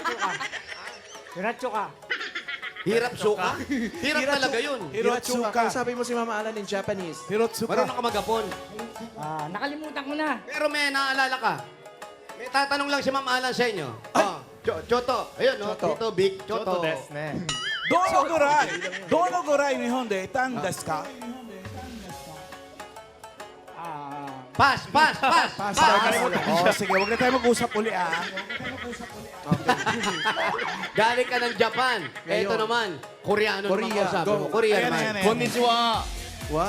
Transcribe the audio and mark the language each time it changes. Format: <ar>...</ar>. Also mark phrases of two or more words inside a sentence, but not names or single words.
<tl>Diretso ka. Hirap suka? Hirap talaga yun. Hirotsuka. Hirotsuka. Sabi mo si Mama Alan</tl> <en>in Japanese.</en> <tl>Hirotsuka. Marunong ka mag-Japon. Nakalimutan ko na. Pero may naalala ka. May tatanong lang si Ma'am Alan sa inyo. Oh, Choto. Ayun, no? Choto. Tito Big. Choto.</tl> <ja>どのぐらい. どのぐらい日本にいたんですか?</ja> <tl>Pass. Oh, sige, wag na tayo mag-usap uli ah. Galing ka ng Japan. Ito naman, Koreano naman Korea, kausapin go. mo. Korea Ayan, naman. ayan, ayan. Konnichiwa. Wow.</tl>